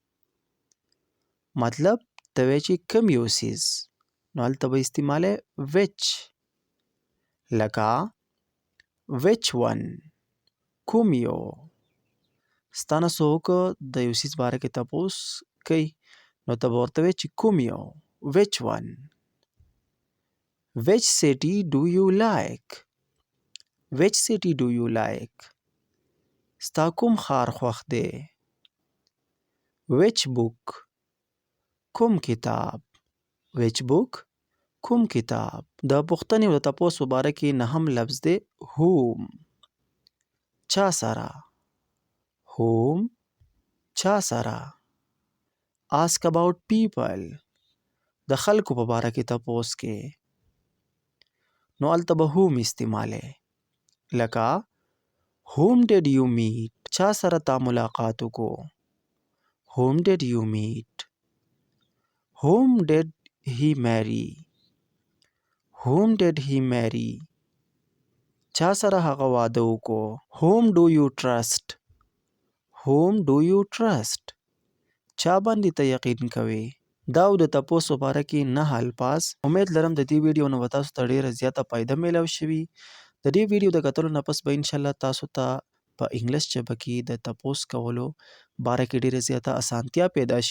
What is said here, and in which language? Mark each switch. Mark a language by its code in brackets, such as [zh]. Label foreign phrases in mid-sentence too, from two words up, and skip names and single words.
[ps] مطلب ته وایې چې کوم یو څیز نو هلته به استعمالی which. لکه [en] which one [ps] کوم یو. ستا نه څوک د یو څیز باره کې تپوس کوي نو ته به ورته وایې چې کوم یو. [en] which one؟ which city do you like؟ which city do you like؟ [ps] ستا کوم ښار خوښ دی؟ [en] which book [ps] کوم کتاب. [en] which book [ps] کوم کتاب. د پوښتنې او د تپوس په باره کې نهم لفظ دی whom. چا سره. whom چا سره. [en] ask about people [ps] د خلکو په باره کې تپوس کې نو هلته به whom استعمالی. [en] لکه whom did you meet؟ [ps] چا سره تا ملاقات وکړو؟ [en] whom did you meet؟ whom did he marry؟ whom did he marry؟ [ps] چا سره هغه واده وکړو؟ [en] whom do you trust؟ whom do you trust؟ [ps] چا باندې ته یقین کوي؟ دا او د تپوس په باره کې 9 الفاظ. امید لرم د دې ویډیو نه به تاسو ته ډېره زیاته فایده میلاو شوي. د دې ویډیو د کتلو نه پس به انشاءالله تاسو ته په انګلیس ژبه کې د تپوس کولو باره کې ډېره زیاته اسانتیا پیدا شي.